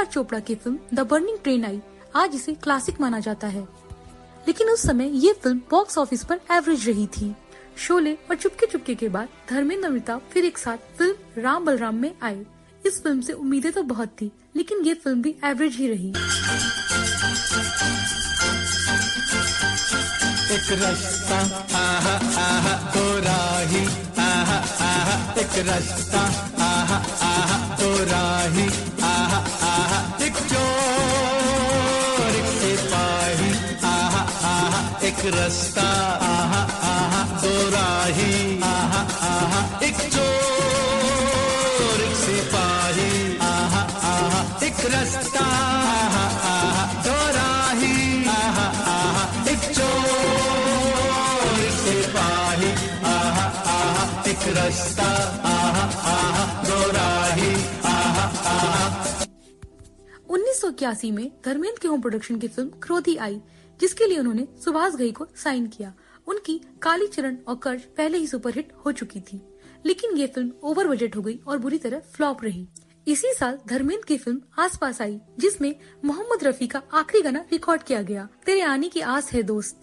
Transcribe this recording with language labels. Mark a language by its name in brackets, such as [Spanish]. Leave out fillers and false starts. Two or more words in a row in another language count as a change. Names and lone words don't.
[Hindi] चोपड़ा की फिल्म द बर्निंग ट्रेन आई। आज इसे क्लासिक माना जाता है, लेकिन उस समय ये फिल्म [English] box office [Hindi] पर एवरेज रही थी। शोले और चुपके चुपके के बाद धर्मेंद्र अमिताभ फिर एक साथ फिल्म राम बलराम में आए। इस फिल्म से उम्मीदें तो बहुत थी, लेकिन ये फिल्म भी एवरेज ही रही। एक रास्ता आहा आहा दो राही, आहा आहा एक रास्ता आहा आहा दो राही, आहा आहा एक चोर एक सिपाही, आहा आहा एक रास्ता, आहा आहा दो राही, आहा आहा एक चोर एक सिपाही, आहा आहा एक रास्ता, आहा आहा दो राही, आहा आहा एक चोर एक सिपाही, आहा आहा एक रास्ता, आहा आहा दो राही, आहा आहा। 1981 में धर्मेंद्र के [English] home production [Hindi] की फिल्म क्रोधी आई, जिसके लिए उन्होंने सुभाष घई को साइन किया। उनकी कालीचरण और कर्ज पहले ही सुपरहिट हो चुकी थी, लेकिन ये फिल्म [English] over budget [Hindi] हो गई और बुरी तरह फ्लॉप रही। इसी साल धर्मेंद्र की फिल्म आस पास आई, जिसमें मोहम्मद रफी का आखिरी गाना रिकॉर्ड किया गया, तेरे आने की आस है दोस्त।